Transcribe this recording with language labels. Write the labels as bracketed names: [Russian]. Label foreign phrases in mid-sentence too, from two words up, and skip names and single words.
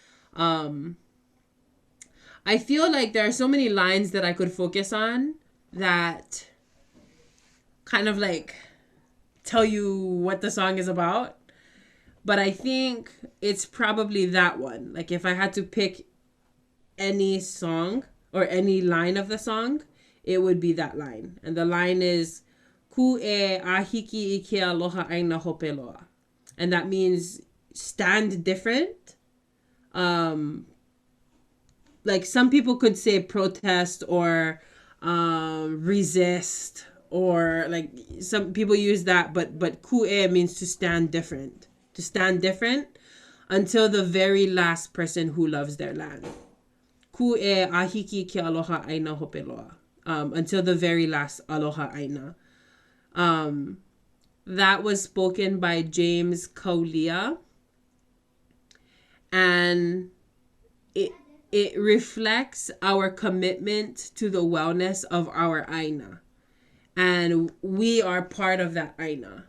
[English] I feel like there are so many lines that I could focus on that kind of like tell you what the song is about. But I think it's probably that one. Like, if I had to pick any song or any line of the song, it would be that line. And the line is [Hawaiian] Ku'e ahiki ike aloha aina hopeloa. [English] And that means stand different. Like, some people could say protest or resist, or like some people use that, but ku'e means to stand different. To stand different until the very last person who loves their land. [Hawaiian] Ku'e ahiki ke aloha aina hopeloa. [English] Until the very last [Hawaiian] aloha aina. [English] That was spoken by James Kaulia. And it reflects our commitment to the wellness of our aina. And we are part of that aina.